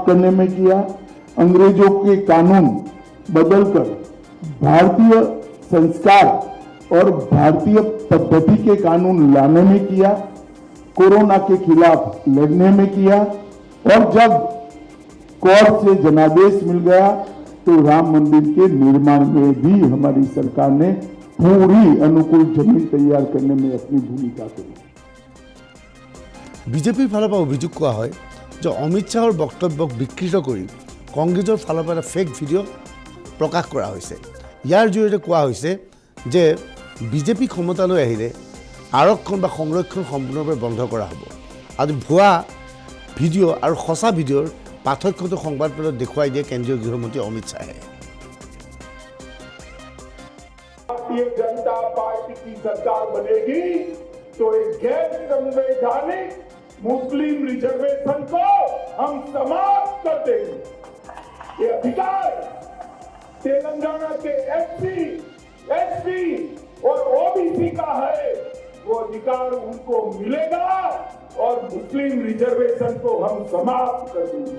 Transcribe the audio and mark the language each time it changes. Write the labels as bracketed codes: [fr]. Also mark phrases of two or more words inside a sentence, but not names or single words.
[hi] करने में किया, अंग्रेजों के कानून बदलकर भारतीय संस्कार और भारतीय पद्धति के कानून लाने में किया, कोरोना के खिलाफ लड़ने में किया, और जब कोर्ट से जनादेश मिल गया तो राम मंदिर के निर्माण में भी हमारी सरकार ने पूरी अनुकूल जमीन तैयार करने में अपनी भूमिका करी। [as] বিজেপিৰ ফালৰ পৰা অভিযোগ কৰা হয় যে অমিত শ্বাহৰ বক্তব্যক বিকৃত কৰি কংগ্ৰেছৰ ফালৰ পৰা এটা [en] fake video' [as] প্ৰকাশ কৰা হৈছে। ইয়াৰ জৰিয়তে কোৱা হৈছে যে বিজেপি ক্ষমতালৈ আহিলে আৰক্ষণ বা সংৰক্ষণ সম্পূৰ্ণৰূপে বন্ধ কৰা হ'ব। আজি ভুৱা ভিডিঅ' আৰু সঁচা ভিডিঅ'ৰ পাৰ্থক্যটো সংবাদমেলত দেখুৱাই দিয়ে কেন্দ্ৰীয় গৃহমন্ত্ৰী অমিত শ্বাহে। [hi] भारतीय जनता पार्टी की सरकार बनेगी तो एक गैर संवैधानिक मुस्लिम रिजर्वेशन को हम समाप्त कर देंगे। ये अधिकार तेलंगाना के एससी, एसटी और ओबीसी का है, वो अधिकार उनको मिलेगा और मुस्लिम रिजर्वेशन को हम समाप्त कर देंगे।